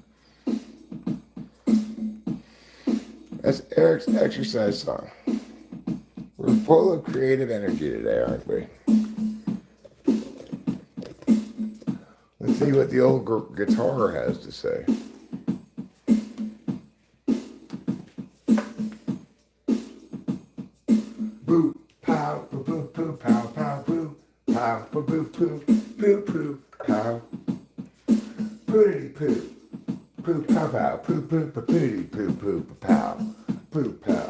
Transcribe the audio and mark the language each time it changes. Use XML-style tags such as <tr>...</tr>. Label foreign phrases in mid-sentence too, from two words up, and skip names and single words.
<en>That's Eric's exercise song. We're full of creative energy today, aren't we? Let's see what the old guitar has to say. Boo, pow, boo, boo, poo, pow, pow, boo, pow, boo, boo, poo, poo, poo, pow, poodity poo, poo, pow, pow, poo, poo, poodity poo, poo, pow, poo, pow.</en>